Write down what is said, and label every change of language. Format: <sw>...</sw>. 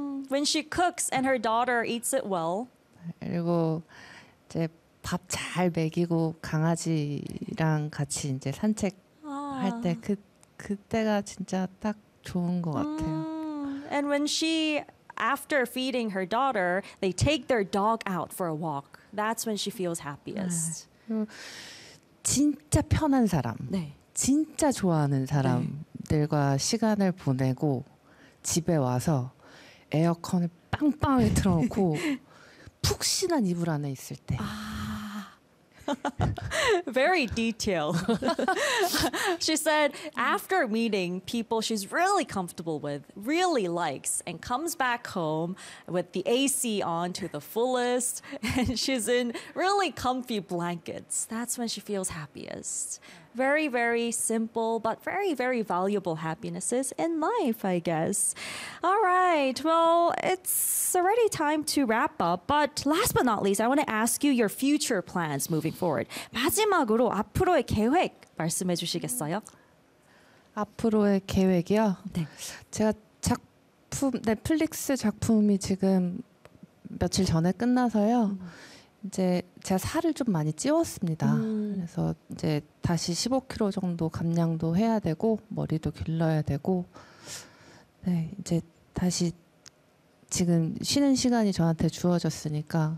<en>When she cooks and her daughter eats it well.</en> <ko>그리고 이제 밥 잘 먹이고 강아지랑 같이 이제 산책 할 때 그때가 진짜 딱 좋은 것 같아요.</ko> <en>And when she, after feeding her daughter, they take their dog out for a walk. That's when she feels happiest.</en> <ko>진짜 편한 사람. 네. 진짜 좋아하는 사람들과 네. 시간을 보내고 집에 와서 에어컨을 빵빵히 틀어놓고 푹신한 이불 안에 있을 때. 아.</ko> <en>Very detailed. She said after meeting people she's really comfortable with, really likes, and comes back home with the AC on to the fullest, and she's in really comfy blankets. That's when she feels happiest. Very, very simple, but very, very valuable happinesses in life, I guess. All right. Well, it's already time to wrap up. But last but not least, I want to ask you your future plans moving forward.</en> <ko>마지막으로 앞으로의 계획 말씀해 주시겠어요? 앞으로의 계획이요? 네. 제가 작품, 넷플릭스 작품이 지금 며칠 전에 끝나서요. 이제 제가 살을 좀 많이 찌웠습니다. 그래서 이제 다시 15kg 정도 감량도 해야 되고 머리도 길러야 되고 네, 이제 다시 지금 쉬는 시간이 저한테 주어졌으니까</ko>